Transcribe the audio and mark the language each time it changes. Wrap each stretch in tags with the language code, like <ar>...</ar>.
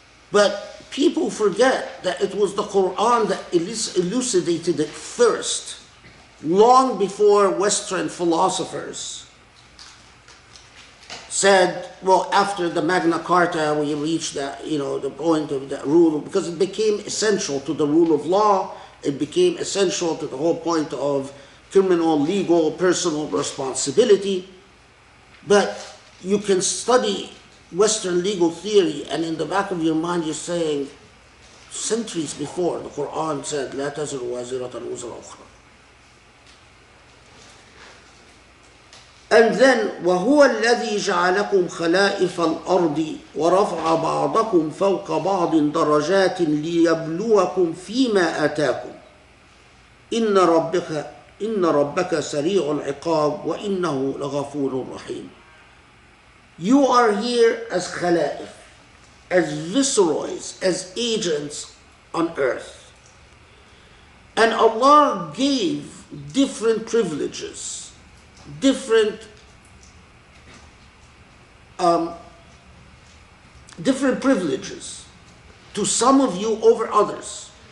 <en>But people forget that it was the Quran that elucidated it first, long before Western philosophers said, well, after the Magna Carta, we reached that, the point of that rule, because it became essential to the rule of law, it became essential to the whole point of criminal, legal, personal responsibility. But you can study Western legal theory, and in the back of your mind you're saying, centuries before, the Quran said,</en> <ar>لا تزر وازرة وزر أخرى.</ar> <en>And then</en> <ar>وهو الذي جعلكم خلائف الأرض ورفع بعضكم فوق بعض درجات ليبلوكم فيما آتاكم إن ربك سريع العقاب وإنه لغفور رحيم.</ar> <en>You are here as خلائف, as viceroys, as agents on earth. And Allah gave different privileges, different privileges to some of you over others.</en>